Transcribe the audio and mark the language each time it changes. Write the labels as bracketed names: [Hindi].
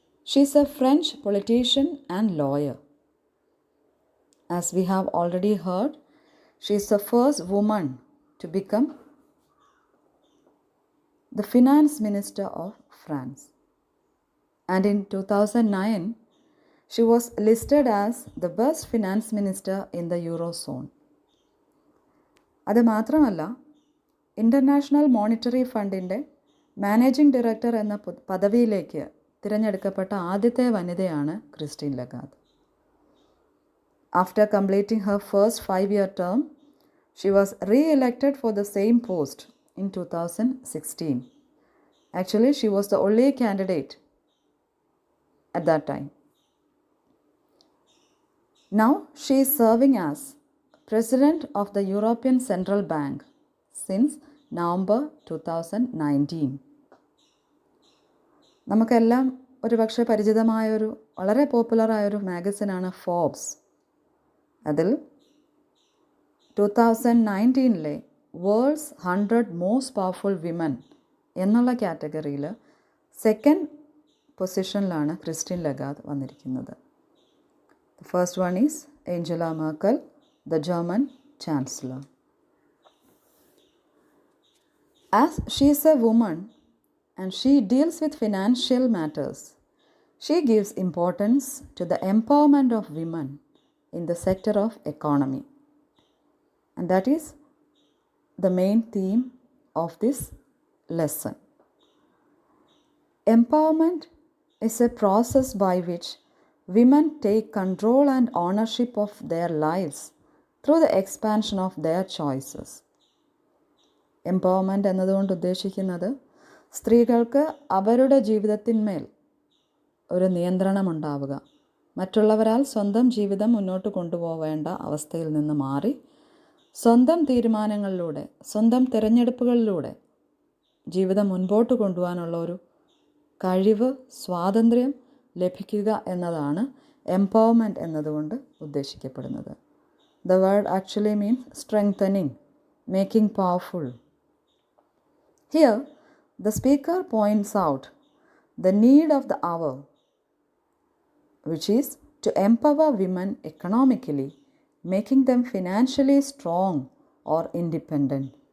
[English] She is a French politician and lawyer. As we have already heard, she is the first woman to become the finance minister of France. And in 2009, she was listed as the best finance minister in the Eurozone. [Malayalam] അത് മാത്രമല്ല, international monetary ഫണ്ടിൻ്റെ managing director എന്ന പദവിയിലേക്ക് തിരഞ്ഞെടുക്കപ്പെട്ട ആദ്യത്തെ വനിതയാണ് Christine Lagarde. [English] After completing her first 5-year term, she was re-elected for the same post in 2016. Actually, she was the only candidate at that time. Now she is serving as President of the European Central Bank since November 2019. [Malayalam] നമുക്കെല്ലാം ഒരുപക്ഷെ പരിചിതമായൊരു വളരെ പോപ്പുലറായൊരു മാഗസിനാണ് Forbes. അതിൽ 2019 worlds 100 most powerful women എന്നുള്ള കാറ്റഗറിയിൽ second പൊസിഷനിലാണ് Christine Lagarde വന്നിരിക്കുന്നത്. [English] The first one is Angela Merkel, the German Chancellor. As she is a woman and she deals with financial matters, she gives importance to the empowerment of women in the sector of economy. And that is the main theme of this lesson. Empowerment is a process by which women take control and ownership of their lives through the expansion of their choices. [Malayalam] Empowerment എന്നതുകൊണ്ട് ഉദ്ദേശിക്കുന്നത് സ്ത്രീകൾക്ക് അവരുടെ ജീവിതത്തിന്മേൽ ഒരു നിയന്ത്രണമുണ്ടാവുക, മറ്റുള്ളവരാൽ സ്വന്തം ജീവിതം മുന്നോട്ട് കൊണ്ടുപോവേണ്ട അവസ്ഥയിൽ നിന്ന് മാറി സ്വന്തം തീരുമാനങ്ങളിലൂടെ, സ്വന്തം തിരഞ്ഞെടുപ്പുകളിലൂടെ ജീവിതം മുൻപോട്ട് കൊണ്ടുപോകാനുള്ള ഒരു കഴിവ്, സ്വാതന്ത്ര്യം ലഭിക്കുക എന്നതാണ് എംപവർമെൻറ്റ് എന്നതുകൊണ്ട് ഉദ്ദേശിക്കപ്പെടുന്നത്. [English] The word actually means strengthening, making powerful. Here, the speaker points out the need of the hour, which is to empower women economically, making them financially strong or independent.